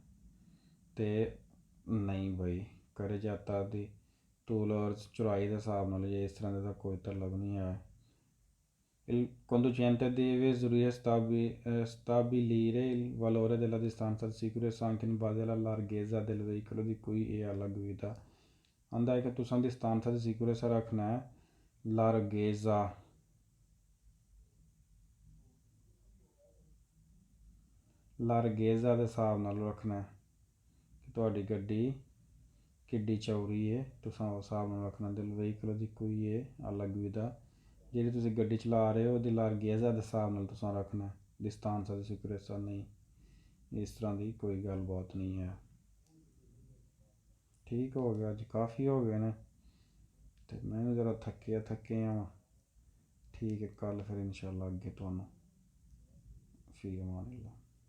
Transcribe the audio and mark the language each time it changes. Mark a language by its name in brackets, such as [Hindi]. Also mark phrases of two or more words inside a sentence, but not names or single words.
[Punjabi] ਅਤੇ ਨਹੀਂ ਬਈ carreggiata ਦੀ ਤੂਲ ਔਰ ਚੌੜਾਈ ਦੇ ਹਿਸਾਬ ਨਾਲ ਜੇ ਇਸ ਤਰ੍ਹਾਂ ਦਾ ਕੋਈ ਤਾਲੁਕ ਨਹੀਂ ਹੈ। [Italian] Il conducente deve stabilire il valore della distanza di sicurezza anche in base alla larghezza del veicolo di cui è alla guida। [Punjabi] ਆਂਦਾ ਹੈ ਕਿ ਤੁਸੀਂ [Italian] distanza di sicurezza [Punjabi] ਰੱਖਣਾ ਹੈ larghezza ਦੇ ਹਿਸਾਬ ਨਾਲ ਰੱਖਣਾ ਕਿ ਤੁਹਾਡੀ ਗੱਡੀ ਕਿੱਡੀ ਚੌੜੀ ਹੈ, ਤੁਸੀਂ ਉਸ ਹਿਸਾਬ ਨਾਲ ਰੱਖਣਾ। [Italian] del veicolo di cui è alla guida [Punjabi] ਜਿਹੜੀ ਤੁਸੀਂ ਗੱਡੀ ਚਲਾ ਰਹੇ ਹੋ ਉਹਦੀ larghezza ਦੇ ਹਿਸਾਬ ਨਾਲ ਤੁਸੀਂ ਰੱਖਣਾ। [Italian] distanza di sicurezza [Punjabi] ਨਹੀਂ, ਇਸ ਤਰ੍ਹਾਂ ਦੀ ਕੋਈ ਗੱਲਬਾਤ ਨਹੀਂ ਹੈ। ਠੀਕ ਹੋ ਗਿਆ, ਅੱਜ ਕਾਫੀ ਹੋ ਗਏ ਨੇ ਅਤੇ ਮੈਂ ਵੀ ਜ਼ਰਾ ਥੱਕੇ ਹਾਂ। ਠੀਕ ਹੈ, ਕੱਲ੍ਹ ਫਿਰ ਇਨਸ਼ਾਅੱਲਾ ਅੱਗੇ ਤੁਹਾਨੂੰ [Arabic] في أمان الله.